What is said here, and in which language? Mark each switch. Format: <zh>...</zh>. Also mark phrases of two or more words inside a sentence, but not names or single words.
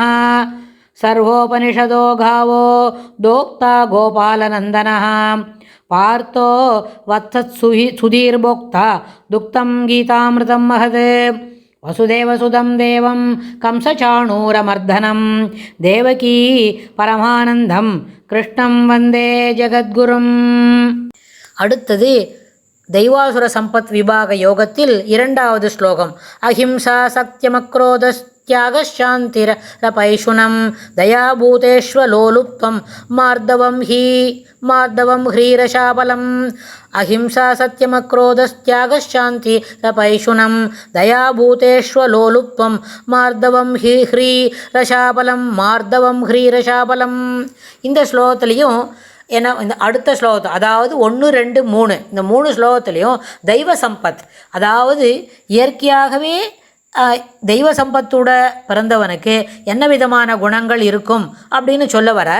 <sa>सर्वोपनिषदो गावो दोक्ता गोपालनन्दनः पार्थो वत्सत्सुधीर्भोक्ता दुक्तं गीतामृतं महत्। वसुदेवसुतं देवं कंसचाणूरमर्दनं देवकी परमानन्दं कृष्णं वन्दे ஜகத்குரும்.</sa> <ta>அடுத்தது தெய்வாசுர சம்பத் விபாக யோகத்தில் இரண்டாவது ஸ்லோகம்.</ta> <sa>अहिंसा सत्यमक्रोधस् त्यागशान्तिरपैशुनं दयाभूतेष्वलोलुप्त्वं मार्दवं ह्रीरशाबलम्. अहिंसा सत्यमक्रोधस्त्यागशान्तिरपैशुनं दयाभूतेष्वलोलुप्त्वं मार्दवं ह्रीरशाबலம்.</sa> <ta>இந்த ஸ்லோகத்திலையும் ஏன்னா இந்த அடுத்த ஸ்லோகத்தை அதாவது 1, 2, 3 இந்த 3 ஸ்லோகத்துலேயும் தெய்வ சம்பத் அதாவது இயற்கையாகவே தெய்வ சம்பத்தோட பிறந்தவனுக்கு என்ன விதமான குணங்கள் இருக்கும் அப்படின்னு சொல்ல வரார்.</ta>